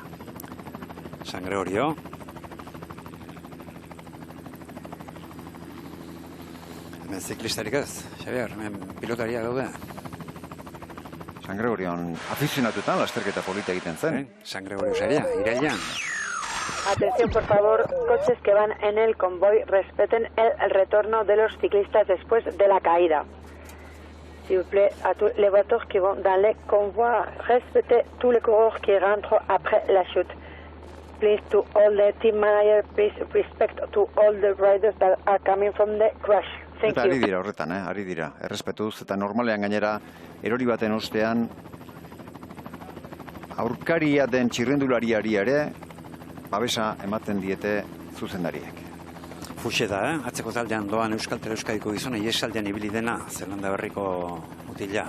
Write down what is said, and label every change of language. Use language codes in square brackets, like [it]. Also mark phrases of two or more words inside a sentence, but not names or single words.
[eu] San Gregorio. Hemen ziklistarik ez, Xabier, hemen pilotaria daude. San Gregorion afizionatutan lasterketa polita egiten zen. San Gregorio saria, irailean. [es] Atención, por favor, coches que van en el convoy respeten el retorno de los ciclistas después de la caída. [fr] S'il vous plaît, à tous les voitures qui vont dans le convoi, respectez tous les coureurs qui rentrent après la chute. [en] Please, to all the team manager, please respect to all the riders that are coming from the crash. Thank [eu] Eta [en] you. [eu] ari dira horretan, ari dira. Errespetuz eta normalean gainera erori baten ostean aurkaria den txirrendulariari ere babesa ematen diete zuzendariek. Fuxe da, atzeko taldean doan Euskaltel Euskadiko gizona iesaldean ibili dena, Zelanda berriko mutila.